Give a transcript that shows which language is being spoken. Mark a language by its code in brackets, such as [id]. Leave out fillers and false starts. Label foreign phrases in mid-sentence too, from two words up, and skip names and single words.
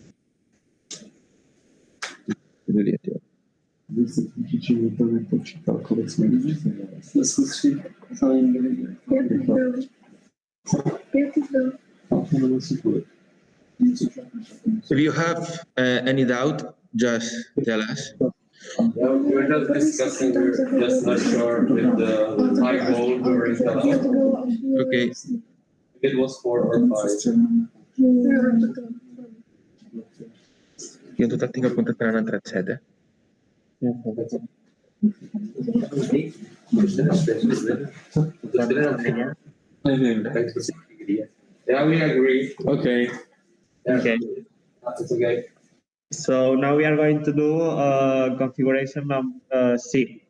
[en] If you have any doubt, just tell us. Yeah, we were just discussing, we're just not sure with the 5 goal during the. Okay. It was 4 or 5. [ca] I en total tinc apuntat que n'han entrat 7, [en] Yeah, we agree. Okay. Yeah. Okay. That's okay. So now we are going to do configuration of C.